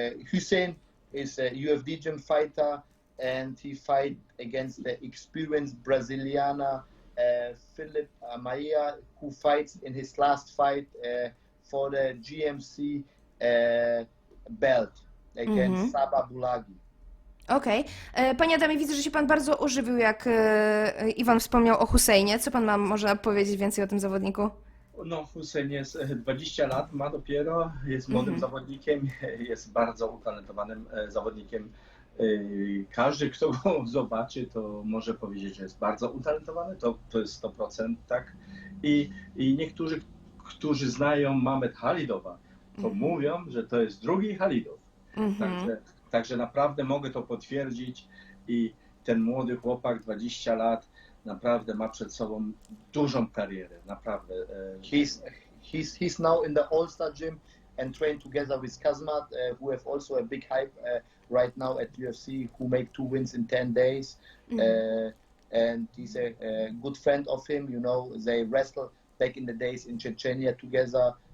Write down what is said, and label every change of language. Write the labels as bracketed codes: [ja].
[en] Hussein is a UFD Gym fighter, and he fight against the experienced Braziliana Philip Maia, who fights in his last fight for the GMC belt against Saba Bulagi. [pl] Okej. Panie Adamie, widzę, że się pan bardzo ożywił, jak Iwan wspomniał o Huseinie. Co pan może powiedzieć więcej o tym zawodniku? No, Hussein jest 20 lat, ma dopiero, jest młodym zawodnikiem, jest bardzo utalentowanym zawodnikiem. Każdy, kto go zobaczy, to może powiedzieć, że jest bardzo utalentowany, to jest 100%, tak? I niektórzy, którzy znają Mehmet Khalidowa, to mówią, że to jest drugi Khalidow. Także naprawdę mogę to potwierdzić i ten młody chłopak, 20 lat, naprawdę ma przed sobą dużą karierę, naprawdę. [en] He's now in the All-Star Gym and train together with Kazmat, who have also a big hype right now at UFC, who make 2 wins in 10 days. And he's a good friend of him, you know, they wrestled back in the days in Chechnya together.